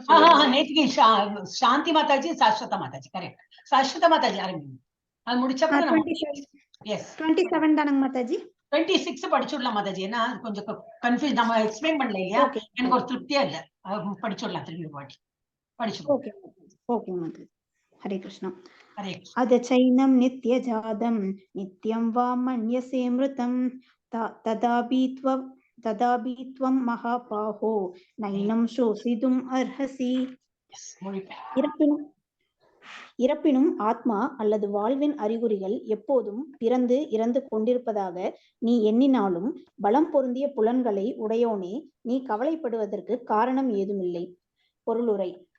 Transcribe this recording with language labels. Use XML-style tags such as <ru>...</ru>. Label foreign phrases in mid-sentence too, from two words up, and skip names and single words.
<ta>நேத்துக்கு சாந்தி மாதாஜி சாஸ்வத மாதாஜி கரெக்ட். சாஸ்வத மாதாஜி ஆரம்பிங்க. அது முடிச்சப்ப நம்ம 27 தானங்க மாதாஜி? 26 படிச்சுடலாம் மாதாஜி. ஏன்னா கொஞ்சம் கன்ஃபியூஸ், நம்ம எக்ஸ்பிளைன் பண்ணல இல்லையா? எனக்கு ஒரு திருப்தியா இல்ல. படிச்சுடலாம் திரும்பி ஒரு வாட்டி படிச்சுடலாம்.</ta> <en>okay okay</en> <ta>மாதாஜி.</ta> <sa>हरे कृष्ण. अदचैनं नित्यजातं नित्यं वा मन्यसे मृतं तदापि त्वं महाबाहो नैनं शोषितुम् अर्हसि.</sa> <ta>இறப்பினும் ஆத்மா அல்லது வாழ்வின் அறிகுறிகள் எப்போதும் பிறந்து இறந்து கொண்டிருப்பதாக நீ எண்ணினாலும் பலம் பொருந்திய புலன்களை உடையோனே, நீ கவலைப்படுவதற்கு காரணம் ஏதுமில்லை. பொருளுரை.</ta>